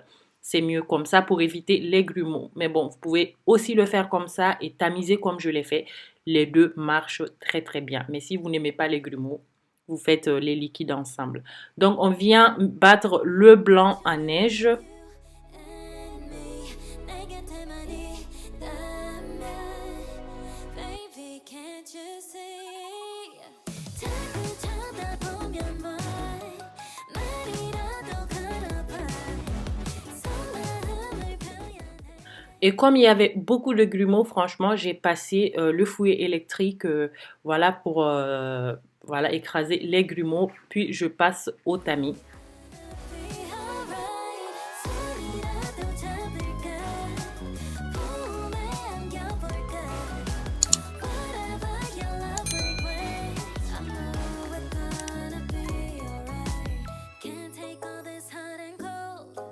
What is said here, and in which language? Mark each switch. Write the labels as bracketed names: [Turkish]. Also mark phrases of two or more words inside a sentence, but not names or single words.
[French] C'est mieux comme ça pour éviter les grumeaux. Mais bon, vous pouvez aussi le faire comme ça et tamiser comme je l'ai fait. Les deux marchent très très bien. Mais si vous n'aimez pas les grumeaux, vous faites les liquides ensemble. Donc on vient battre le blanc à neige. [English] and me [Korean] 내 곁에만이 있다면 [English] Baby can't you see [Korean] 자꾸 쳐다보면 뭐해 말이라도 걸어봐 속마음을 표현해 [French] Et comme il y avait beaucoup de grumeaux, franchement, j'ai passé le fouet électrique voilà, pour voilà, écraser les grumeaux. Puis je passe au tamis. [English] be alright [Korean] 손이라도 잡을까 품에 안겨볼까 [English] Whatever your love will bring I know we're gonna be alright Can't take all this hot and cold